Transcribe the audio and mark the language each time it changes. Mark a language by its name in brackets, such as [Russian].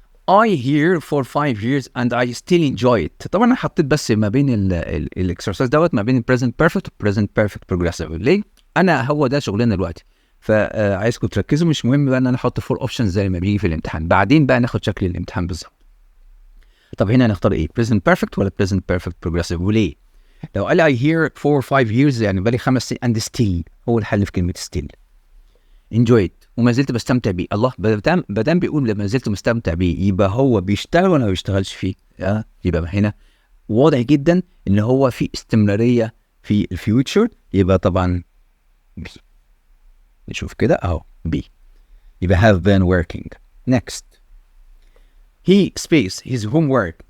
[English] I here for 5 years and I still enjoy it. [Arabic] طبعا انا حطيت بس ما بين الاكسرسايز دوت ما بين present perfect و present perfect progressive. ليه؟ انا هو ده شغلنا دلوقتي، فعايزكم تركزوا. مش مهم بقى ان انا احط 4 اوبشنز زي ما بيجي في الامتحان، بعدين بقى ناخد شكل الامتحان بالظبط. طب هنا نختار ايه؟ present perfect ولا present perfect progressive؟ وليه؟ لو قال [English] I here for 5 years [Arabic] يعني بقالي 5 سنين [English] and still، [Arabic] هو الحل في كلمة still. [English] enjoy it [Arabic] وما زلت بستمتع بيه. الله، بدام بيقول لما زلت مستمتع بيه يبقى هو بيشتغل ولا ما بيشتغلش فيه؟ يبقى هنا واضح جدا ان هو في استمرارية في الفيوتشر، يبقى طبعا بي. نشوف كده اهو بي، يبقى [English] have been working. Next, he space his homework.